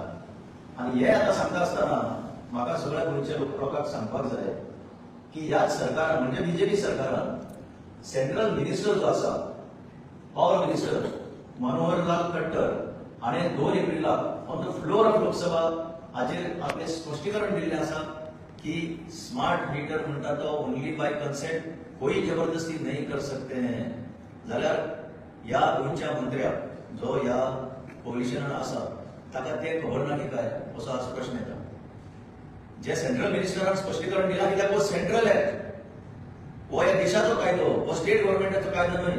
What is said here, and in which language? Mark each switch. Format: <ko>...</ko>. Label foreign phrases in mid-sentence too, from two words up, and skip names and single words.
<kok>आनी हे आता सांगता आसतना म्हाका सगळ्या गोंयच्या लोकांक सांगपाक जाय की ह्याच सरकारान म्हणजे बीजेपी सरकारान</kok> <en>central minister</en> <kok>जो आसा,</kok> <en>power minister</en> <kok>मनोहरलाल खट्टर हाणें 2 एप्रिलाक</kok> <en>on the floor of Lok Sabha</en> <kok>हाजेर आपले स्पश्टीकरण दिल्लें आसा कि</kok> <en>smart meter</en> <kok>म्हणटा तो</kok> <en>only by consent,</en> <hi>कोई जबरदस्ती नहीं कर सकते हैं.</hi> <kok>जाल्यार ह्या गोंयच्या मंत्र्याक जो ह्या कोलिशनान आसा ताका ते खबर ना की काय असो आज प्रश्न येता. जे सेंट्रल मिनिस्टरान स्पश्टीकरण दिला कित्याक हो</kok> <en>central act,</en> <kok>हो ह्या देशाचो कायदो, हो स्टेट गव्हर्नमेंटाचो कायदो न्हय.</kok>